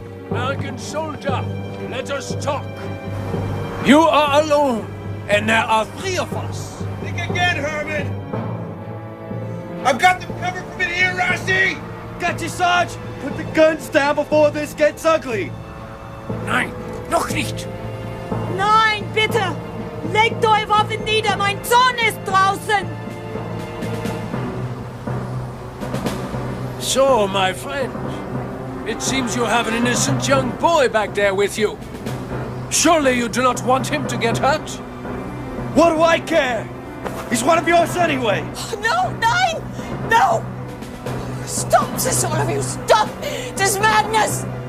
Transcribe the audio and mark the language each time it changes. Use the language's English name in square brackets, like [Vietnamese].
[English] American soldier, let us talk. You are alone, and there are 3 of us. Think again, Herman! I've got them covered from in here, Rassi! Got you, Sarge! Put the guns down before this gets ugly! [German] Nein, noch nicht. Nein, bitte! Legt eure Waffen nieder, mein Sohn ist draußen! [English] So, my friend, it seems you have an innocent young boy back there with you. Surely you do not want him to get hurt? What do I care? He's one of yours anyway! No, nein! No! Stop this, all of you! Stop this madness!